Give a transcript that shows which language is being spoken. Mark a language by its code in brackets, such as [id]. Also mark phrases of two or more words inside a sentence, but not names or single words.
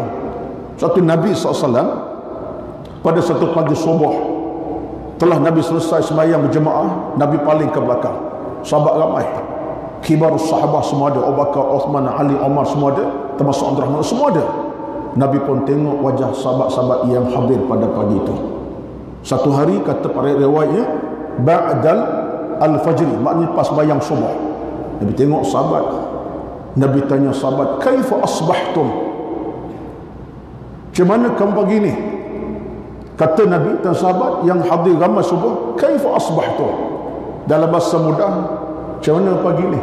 [ms] Satu Nabi SAW pada satu pagi subuh, telah Nabi selesai sembahyang berjemaah, Nabi paling ke belakang. Sahabat ramai, kibar sahabat semua ada, Abu Bakar, Uthman, Ali, Umar semua ada, termasuk Abdul Rahman semua ada. Nabi pun tengok wajah sahabat-sahabat yang hadir pada pagi itu. Satu hari kata para riwayatnya [ar] بعد الفجر, [ms] maknanya pas bayang subuh. Nabi tengok sahabat, Nabi tanya sahabat, [ar] كيف أصبحتم? [ms] Macam mana kamu pagi ni? Kata Nabi dan sahabat yang hadir ramai subuh, [ar] كيف أصبحتم? [ms] Dalam bahasa mudah, macam mana pagi ni?